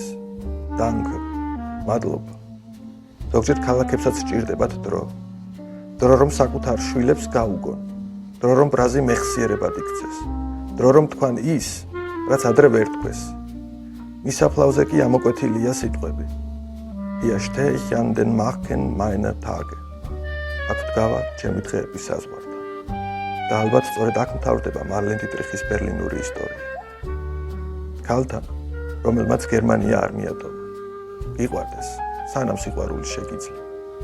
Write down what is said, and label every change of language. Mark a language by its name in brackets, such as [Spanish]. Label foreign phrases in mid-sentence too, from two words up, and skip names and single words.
[Georgian] Danke, მადლობა. ზოგჯერ ქალაქებსაც სჭირდებათ დრო. დრო, რომ საკუთარ შვილებს გაუგონ. დრო, რომ ბრაზი მეხსიერებად იქცეს. დრო, რომ თქვან ის, რაც ადრე ვერ თქვეს. მისაფლავზე კი ამოკვეთილია სიტყვები. [German] Hier stehe ich an den Marken meiner Tage. [Georgian] აქ დგავა ჩემი დღეების საზღვართან. და ალბათ სწორედ აქ მთავრდება მარლენ დიტრიხის ბერლინური ისტორია. ქალთან, რომელმაც გერმანია არ მიატოვა. გიყვარდეს, სანამ სიყვარული შეგიძლია.